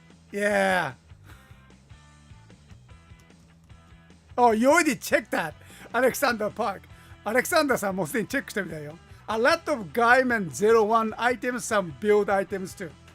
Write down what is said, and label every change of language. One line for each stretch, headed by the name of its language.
English: Yeah. Oh, you already checked that, Alexander Park.
Japanese: Alexander さんもすでにチェックしてみたよ。
English: A lot of Gaiman 01 items, some build items too.